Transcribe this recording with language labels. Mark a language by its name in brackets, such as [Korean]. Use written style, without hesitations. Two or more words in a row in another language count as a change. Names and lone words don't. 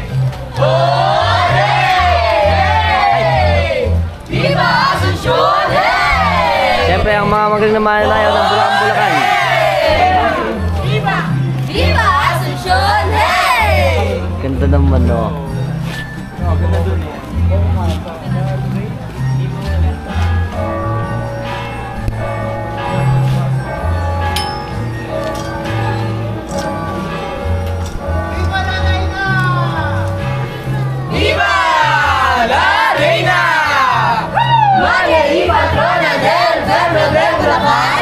[Spanish] Viva Asunción! [Filipino] Siyempre, ang mga magaling na mananayaw ng Bulacan. [Spanish] Viva! Viva Asuncion! Hey! [Filipino] Ganda naman, no? Ganda dun eh. [Spanish] Viva la Reina! Maria y patrona del Verbo del Bulacan!